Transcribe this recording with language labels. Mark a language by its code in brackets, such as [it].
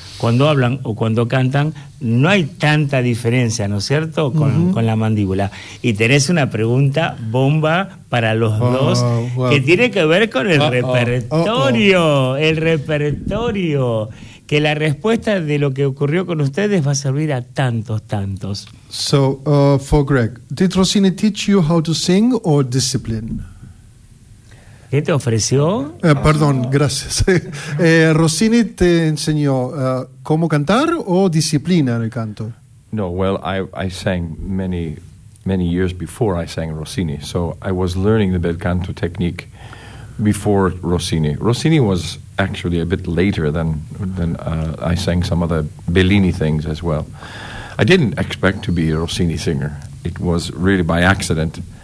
[es] Cuando hablan o cuando cantan, no hay tanta diferencia, ¿no es cierto?, con la mandíbula. Y tenés una pregunta bomba para los dos, [en] well. [es] Que tiene que ver con el repertorio. El repertorio. Que la respuesta de lo que ocurrió con ustedes va a servir a tantos. [en] So, for Greg, did Rossini teach you how to sing or discipline? [es] ¿Qué te ofreció? Gracias. Rossini te enseñó cómo cantar o disciplina en el canto. [en] No, well, I sang many, many years before I sang Rossini, so I was learning the bel canto technique before Rossini. Rossini was actually a bit later than I sang some other Bellini things as well. I didn't expect to be a Rossini singer. It was really by accident.